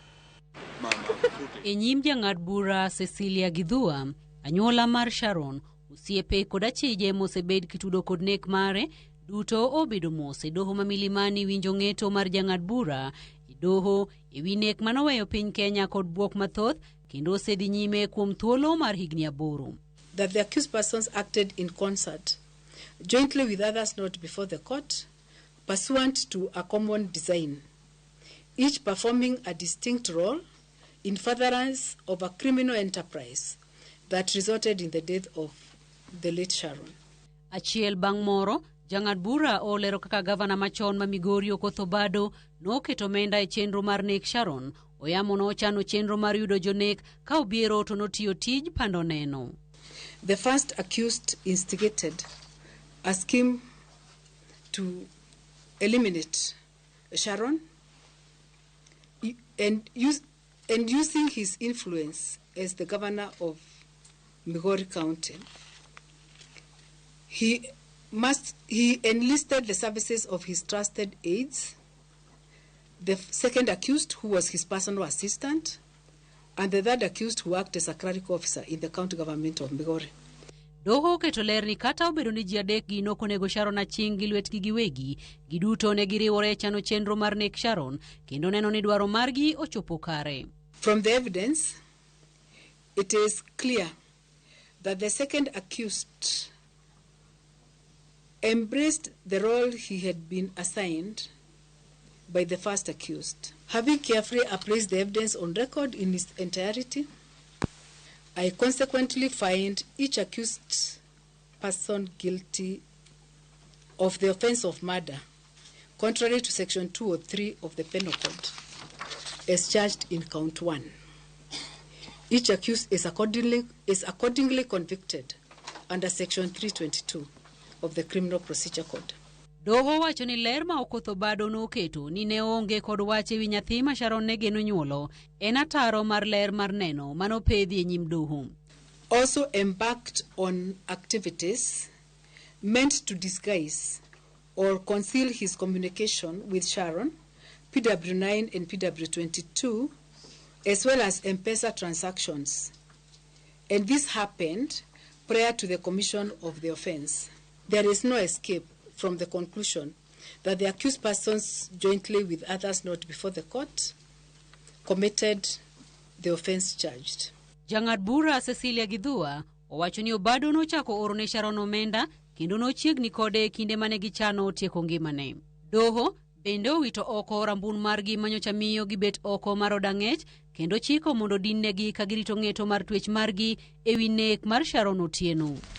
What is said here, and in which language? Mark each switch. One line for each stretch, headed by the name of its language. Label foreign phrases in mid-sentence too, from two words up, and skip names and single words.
Luo (Kenya and Tanzania): E nyim jang'ad bura Cecilia Gidhua, anyuola mar Sharon, osiepe kod achije mosebed kitudo kod nek mare, duto obedo mos e doho ma Milimani winjo ng'eto mar jang'ad bura e doho ewi nek manoweyo piny Kenya kod buok mathoth kendo osedhi nyime kuom thuolo mar higni 8.
English: That the accused persons acted in concert, jointly with others not before the court, pursuant to a common design, each performing a distinct role in furtherance of a criminal enterprise that resulted in the death of the late Sharon.
Luo (Kenya and Tanzania): Achiel bang' moro, jang'ad bura olero kaka gavana machon ma Migori Okoth Obado noketo omenda e chenro mar nek Sharon. Oyamo nochano chenro mar yudo jonek ka Obiero to notiyo tij pando neno.
English: The first accused instigated a scheme to eliminate Sharon and using his influence as the governor of Migori County, he enlisted the services of his trusted aides, the second accused who was his personal assistant, and the third accused who worked as a clerical officer in the county government of Migori.
Luo (Kenya and Tanzania): Doho keto ler ni kata obedo ni ji adek gi nokonego Sharon aching' gi lwetgi giwegi, giduto ne giriwore chano chenro mar nek Sharon kendo neno ni dwaro margi ochopo kare.
English: From the evidence, it is clear that the second accused embraced the role he had been assigned by the first accused. Having carefully appraised the evidence on record in its entirety, I consequently find each accused person guilty of the offense of murder, contrary to Section 203 of the Penal Code, as charged in Count 1. Each accused is accordingly convicted under Section 322 of the Criminal Procedure Code.
Luo (Kenya and Tanzania): Doho wacho ni ler ma Okoth Obado noketo ni ne onge kod wach ewi nyathi ma Sharon ne geno nyuolo en ataro mar ler mar neno manopedhi e nyim doho.
English: Also embarked on activities meant to disguise or conceal his communication with Sharon, PW9 and PW22, as well as M-Pesa transactions. And this happened prior to the commission of the offense. There is no escape from the conclusion that the accused persons, jointly with others not before the court, committed the offense charged.
Luo (Kenya and Tanzania): Jang'ad bura Cecilia Gidhua owacho ni Obado nochako orone Sharon omenda kendo nochiegni kode kinde mane gichano tieko ngimane. Doho bende owito oko rambun margi manyocha miyo gibet oko mar od ang'ech kendo chiko mondo dinnegi ka girito ng'eto mar twech margi ewi nek mar Sharon Otieno.